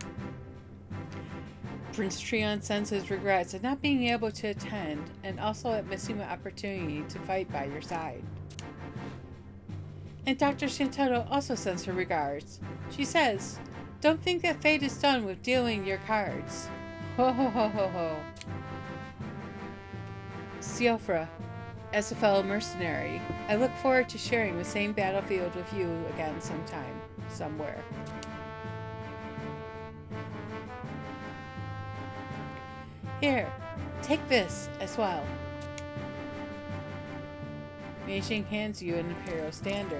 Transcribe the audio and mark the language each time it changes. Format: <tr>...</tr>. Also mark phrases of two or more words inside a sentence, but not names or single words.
<en>Prince Treon sends his regrets at not being able to attend and also at missing the opportunity to fight by your side. And Dr. Santoro also sends her regards. She says, "Don't think that fate is done with dealing your cards." Ho ho ho ho ho. Siofra, as a fellow mercenary, I look forward to sharing the same battlefield with you again sometime, somewhere. Here, take this as well. Meijing hands you an Imperial Standard.</en>